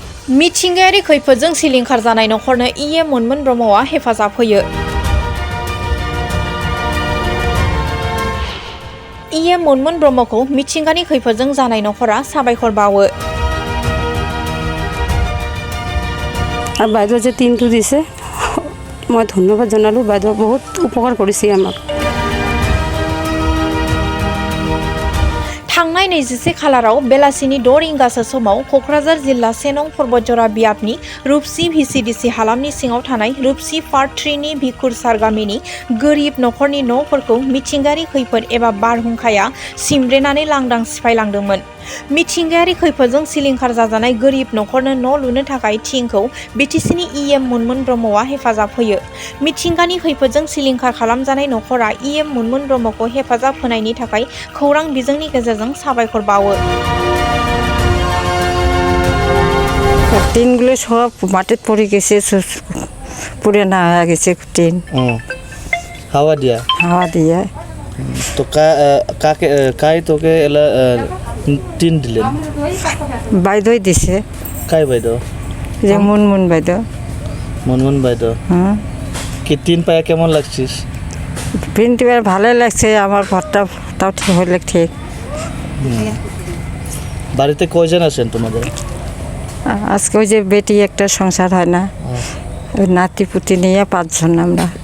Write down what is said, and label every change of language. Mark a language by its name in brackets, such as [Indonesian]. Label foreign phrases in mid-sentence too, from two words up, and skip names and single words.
[Bodo] मिथिंगायारि खैफोदजों सिलिंखार जानाय नखरनो इएम मोनमोन ब्रह्मआ हेफाजाब होयो। इएम मोनमोन ब्रह्मखौ मिथिंगानि खैफोदजों जानाय नखरा साबायखर बावो। [Assamese] বাইদেউ যে টিনটো দিছে মই ধন্যবাদ জনালোঁ। বাইদেউ বহুত উপকাৰ কৰিছে আমাক। [Bodo] थांनाय 24 खालाराव बेलासिनि 6 रिंगासो समाव कक्राझार जिल्ला 1 नं पर्बतजरा बियाबनि रुपसि भिसिडिसि हालामनि सिङाव थानाय रुपसि पार्ट 3 नि भिखुरसार गामिनि गोरिब नखरनि न'फोरखौ मिथिंगायारि खैफोद एबा बारहुंखाया सिमब्रेनानै लांदां सिफायलांदोंमोन। मिथिंगायारि खैफोदजों सिलिंखार जाजानाय गोरिब नखरनो न' लुनो थाखाय थिंखौ बिटिसिनि इएम मोनमोन ब्रह्मआ हेफाजाब होयो। मिथिंगानि खैफोदजों सिलिंखार खालामजानाय नखरा इएम मोनमोन ब्रह्मखौ हेफाजाब होनायनि थाखाय खौरां बिजोंनि गेजेरजों साबायखर बावो। [Bangla] টিনগুলো সব মাটিত পড়ে গেছে, পুড়ে না হয়ে গেছে টিন। হাওয়া দিয়া তো কাই তোকে এলা টিন দিলেন? [Assamese] বাইদেউ দিছে। [Bangla] কাই বাইদেউ? [Assamese] যে মুনমুন বাইদেউ। [Bangla] মুনমুন বাইদেউ। কি টিন পায়া কেমন লাগছিস? প্রিন্ট ভালোই লাগছে। আমার ঘরটাও ঠিক হলে ঠিক। বাড়িতে কয়জন আছেন তোমাদের? আজকে ওই যে বেটি একটা সংসার হয় না, ওই নাতি পুতি নিয়ে 5 জন আমরা।